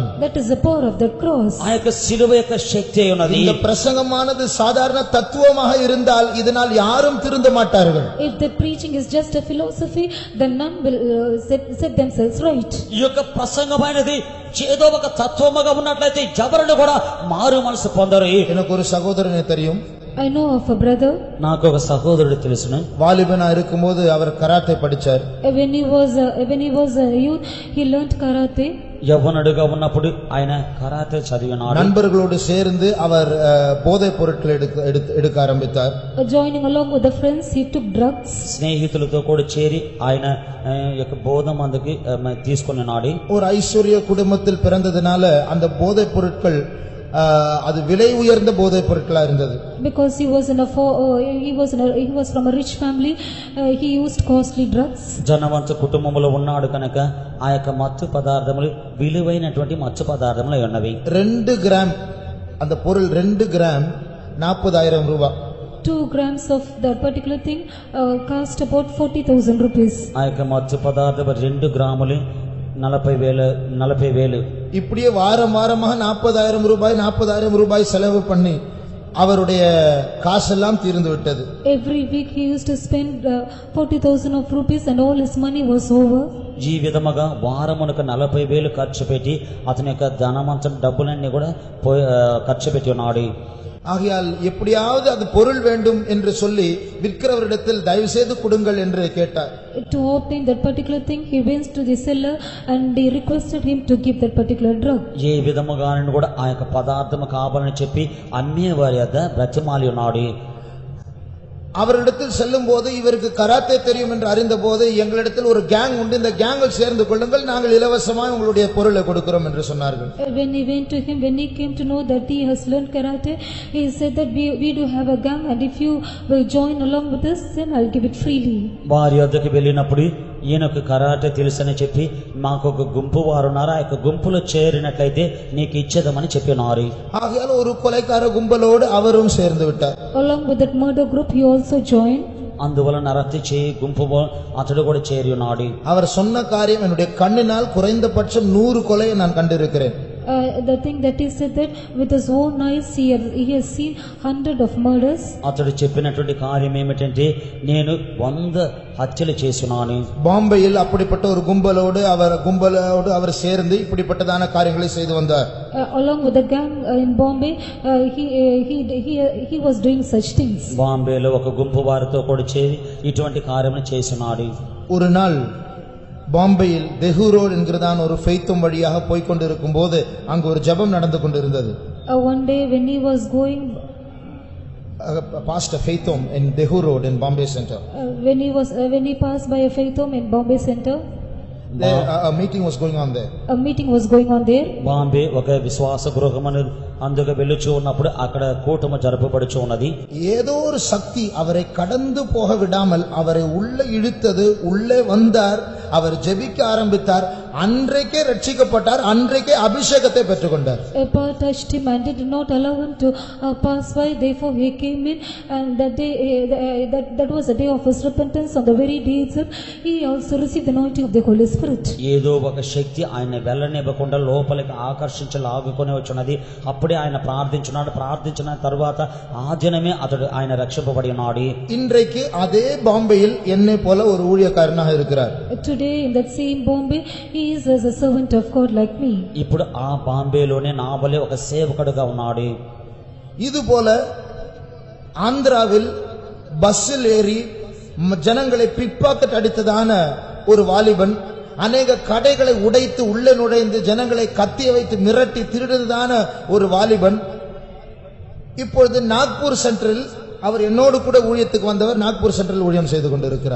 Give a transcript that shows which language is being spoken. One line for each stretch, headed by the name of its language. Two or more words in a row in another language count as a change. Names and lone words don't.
English: That is the power of the cross.
Telugu: ఆ యొక్క సిలువ యొక్క శక్తి ఉన్నది.
Tamil: இந்த பிரசங்கமானது சாதாரண தத்துவமாக இருந்தால் இதனால் யாரும் திருந்த மாட்டார்கள்.
English: If the preaching is just a philosophy, then none will set themselves right.
Telugu: ఈ యొక్క ప్రసంగమైనది ఏదో ఒక తత్వముగా ఉన్నట్లయితే ఎవరిని కూడా మారు మనసు పొందరు.
Tamil: எனக்கு ஒரு சகோதரனை தெரியும்.
English: I know of a brother.
Telugu: నాకు ఒక సహోదరుడు తెలుసును.
Tamil: வாலிபனா இருக்கும்போது அவர் கராத்தே படிச்சார்.
English: When he was a youth, he learned karate.
Telugu: యవ్వనుడుగా ఉన్నప్పుడు ఆయన కరాటే చదివినాడు.
Tamil: நண்பர்களோடு சேர்ந்து அவர் போதைப் பொருட்களை எடுக்க ஆரம்பித்தார்.
English: Joining along with the friends, he took drugs.
Telugu: స్నేహితులతో కూడా చేరి ఆయన యొక్క బోధ మందుకి తీసుకున్నాడు.
Tamil: ஒரு ஐஸ்வர்ய குடும்பத்தில் பிறந்ததினால அந்த போதைப் பொருட்கள் அது விலை உயர்ந்த போதைப் பொருட்களா இருந்தது.
English: Because he was from a rich family, he used costly drugs.
Telugu: జనవంత కుటుంబంలో ఉన్నాడు కనుక ఆ యొక్క మత్తు పదార్థములు విలువైనటువంటి మత్తు పదార్థములు ఉన్నవి.
Tamil: 2 கிராம் அந்த பொருள் 2 கிராம் 40,000 ரூபாய்.
English: 2 grams of that particular thing cost about 40,000 rupees.
Telugu: ఆ యొక్క మత్తు పదార్థం 2 గ్రాములు 40,000.
Tamil: இப்படியே வாரமாக 40,000 ரூபாய் செலவு பண்ணி அவருடைய காசெல்லாம் தீர்ந்து விட்டது.
English: Every week he used to spend 40,000 of rupees and all his money was over.
Telugu: ఈ విధముగా వారమునకు 40,000 ఖర్చు పెట్టి అతని యొక్క ధనమంతా డబ్బులన్నీ కూడా ఖర్చు పెట్టి ఉన్నాడు.
Tamil: ஆகையால் எப்படியாவது அது பொருள் வேண்டும் என்று சொல்லி விற்கிறவரிடத்தில் தயவு செய்து கொடுங்கள் என்று கேட்டார்.
English: To obtain that particular thing, he went to the seller and he requested him to give that particular drug.
Telugu: ఏ విధముగానూ కూడా ఆ యొక్క పదార్థము కావాలని చెప్పి అమ్మేవారి వద్ద బ్రతిమాలి ఉన్నాడు.
Tamil: அவரிடத்தில் செல்லும் போது இவருக்கு கராத்தே தெரியும் என்று அறிந்த போது எங்களிடத்தில் ஒரு கேங் உண்டு, இந்த கேங்கில் சேர்ந்து கொள்ளுங்கள், நாங்கள் இலவசமாக உங்களுடைய பொருளை கொடுக்கிறோம் என்று சொன்னார்கள்.
English: When he went to him, when he came to know that he has learned karate, he said that we do have a gang and if you will join along with us, then I'll give it freely.
Telugu: వారి వద్దకు వెళ్ళినప్పుడు ఈయనకు కరాటే తెలుసని చెప్పి మాకు ఒక గుంపు వారున్నారు, ఆ యొక్క గుంపులో చేరినట్లయితే నీకు ఇచ్చేదమని చెప్పినారు.
Tamil: ஆகையால் ஒரு கொலைக்கார கும்பலோடு அவரும் சேர்ந்து விட்டார்.
English: Along with that murder group, he also joined.
Telugu: అందువలన రద్దు చేయి గుంపు అతడు కూడా చేరి ఉన్నాడు.
Tamil: அவர் சொன்ன காரியம் என்னுடைய கண்ணினால் குறைந்தபட்சம் 100 கொலையை நான் கண்டிருக்கிறேன்.
English: The thing that he said that with his own eyes he has seen 100 of murders.
Telugu: అతడు చెప్పినటువంటి కార్యం ఏమిటంటే నేను 100 హత్యలు చేస్తున్నాను.
Tamil: பாம்பேயில் அப்படிப்பட்ட ஒரு கும்பலோடு அவர் சேர்ந்து இப்படிப்பட்டதான காரியங்களை செய்து வந்தார்.
English: Along with the gang in Bombay, he was doing such things.
Telugu: బాంబేలో ఒక గుంపు వారితో కూడా చేరి ఇటువంటి కార్యములు చేస్తున్నాడు.
Tamil: ஒரு நாள் பாம்பேயில் தெஹு ரோட் என்கிறதான ஒரு ஃபெய்த்தும் வழியாக போய்க்கொண்டிருக்கும் போது அங்கு ஒரு ஜெபம் நடந்து கொண்டிருந்தது.
English: One day when he was going past a faith home in Dehu Road in Bombay Center, when he passed by a faith home in Bombay Center, a meeting was going on there. A meeting was going on there.
Telugu: బాంబే ఒక విశ్వాస గృహమని అందుకు వెళ్ళుచూ ఉన్నప్పుడు అక్కడ కూటమి జరపబడుచు ఉన్నది.
Tamil: ஏதோ ஒரு சக்தி அவரை கடந்து போக விடாமல் அவரை உள்ளே இழுத்தது. உள்ளே வந்தார், அவர் ஜெபிக்க ஆரம்பித்தார். அன்றைக்கே ரட்சிக்கப்பட்டார், அன்றைக்கே அபிஷேகத்தை பெற்றுக்கொண்டார்.
English: A power touched him and did not allow him to pass by. Therefore he came in, and that day, that was the day of his repentance. On the very day itself, he also received the anointing of the Holy Spirit.
Telugu: ఏదో ఒక శక్తి ఆయన వెళ్ళనివ్వకుండా లోపలికి ఆకర్షించి లాగుకొని వచ్చున్నది. అప్పుడే ఆయన ప్రార్థించున్నాడు. ప్రార్థించిన తరువాత ఆ దినమే ఆయన రక్షింపబడి ఉన్నాడు.
Tamil: இன்றைக்கு அதே பாம்பேயில் என்னை போல ஒரு ஊழியக்காரனாக இருக்கிறார்.
English: Today in that same Bombay, he is as a servant of God like me.
Telugu: ఇప్పుడు ఆ బాంబేలోనే నా వలె ఒక సేవకుడుగా ఉన్నాడు.
Tamil: இது போல ஆந்திராவில் பஸ்ஸில் ஏறி ஜனங்களை பிக்பாக்கெட் அடித்ததான ஒரு வாலிபன், அநேக கடைகளை உடைத்து உள்ளே நுழைந்து ஜனங்களை கத்திய வைத்து மிரட்டி திருடுதான ஒரு வாலிபன் இப்பொழுது நாக்பூர் சென்ட்ரல், அவர் என்னோடு கூட ஊழியத்துக்கு வந்தவர், நாக்பூர் சென்ட்ரல் ஊழியம் செய்து கொண்டிருக்கிறார்.